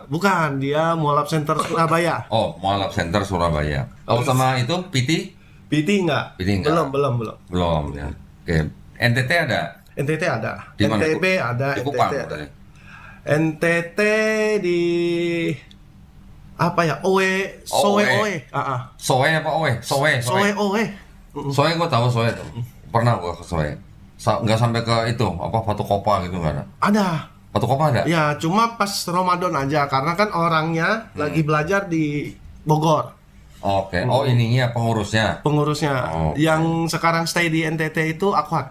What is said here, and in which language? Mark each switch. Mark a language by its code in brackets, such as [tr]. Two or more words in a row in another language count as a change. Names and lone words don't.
[id] Bukan, dia Mualaf Center Surabaya. Oh, Mualaf Center Surabaya. Oh, sama itu PT? PT enggak? PT enggak? Belum. Belum ya. Oke. NTT ada? NTT ada. Di mana? NTB ada, Di Kupang. NTT ada. katanya. NTT di apa ya? Oe, Soe Oe. Oe. Soe apa Oe? Soe. Soe Oe. Soe gua tahu Soe tuh. Pernah gua ke Soe. Nggak sampai ke itu, apa Batu Kopa gitu nggak ada? Ada. Batu Kopa ada? Ya, cuma pas Ramadan aja karena kan orangnya lagi belajar di Bogor. Oke. Oh, ininya pengurusnya. Pengurusnya Oh, oke. yang sekarang stay di NTT itu Akwat.